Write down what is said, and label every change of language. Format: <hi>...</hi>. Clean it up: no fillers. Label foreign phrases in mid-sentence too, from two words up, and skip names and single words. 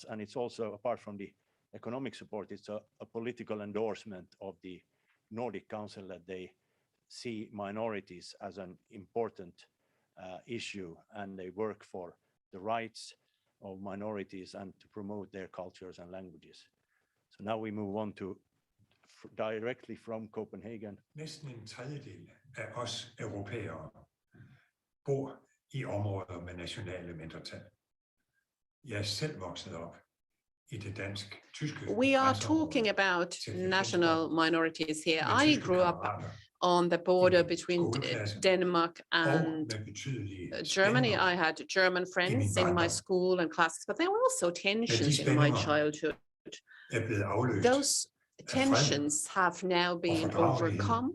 <en>And it's also, apart from the economic support, it's a political endorsement of the Nordic Council that they see minorities as an important issue, and they work for the rights of minorities and to promote their cultures and languages. So now we move on to directly from Copenhagen.</en> <da>Næsten en tredjedel af os europæere bor i områder med nationale mindretal. Jeg er selv vokset op i det dansk-tyske.</da> <en>We are talking about national minorities here. I grew up on the border between Denmark and Germany. I had German friends in my school and classes, but there were also tensions in my childhood. Those tensions have now been overcome.</en>